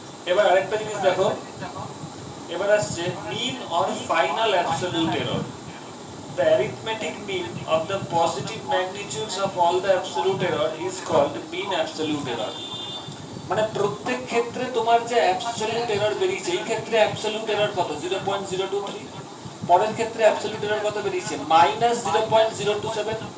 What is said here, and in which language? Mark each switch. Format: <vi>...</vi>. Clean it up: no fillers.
<bn>এবার আরেকটা জিনিস দেখো, এবার আসছে</bn> <en>mean or final absolute error. The arithmetic mean of the positive magnitudes of all the absolute error is called mean absolute error.</en> <bn>মানে প্রত্যেক ক্ষেত্রে তোমার যে অ্যাবসলিউট এরর বেরিয়েছে, এই ক্ষেত্রে অ্যাবসলিউট এরর কত 0.023, পরের ক্ষেত্রে অ্যাবসলিউট এরর কত বেরিয়েছে -0.027।</bn>